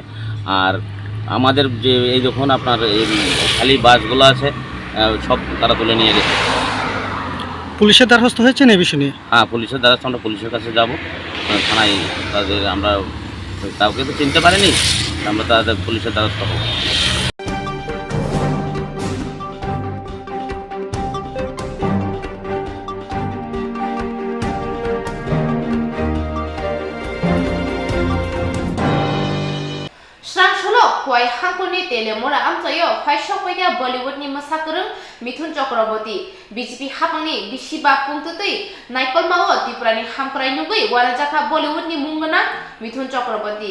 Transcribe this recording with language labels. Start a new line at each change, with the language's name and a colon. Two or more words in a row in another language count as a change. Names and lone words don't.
Bangla: আর আমাদের যে এই যখন আপনার এই খালি বাসগুলো আছে সব তারা তুলে নিয়ে গেছে। পুলিশের দ্বারস্থ হয়েছেন এই বিষয় নিয়ে? হ্যাঁ, পুলিশের দ্বারস্থ, আমরা পুলিশের কাছে যাব, থানায় তাদের আমরা কাউকে তো চিনতে পারিনি, আমরা তাদের পুলিশের দ্বারস্থ হব।
Kok Borok: Kwai hangkuni telemora amchayo faisok paida Bollywood ni masakurung Mithun Chakraborty BJP hapangni bisiba pungtutui naikol mao tiprani hamkrai nugui warajaka Bollywood ni mungana Mithun Chakraborty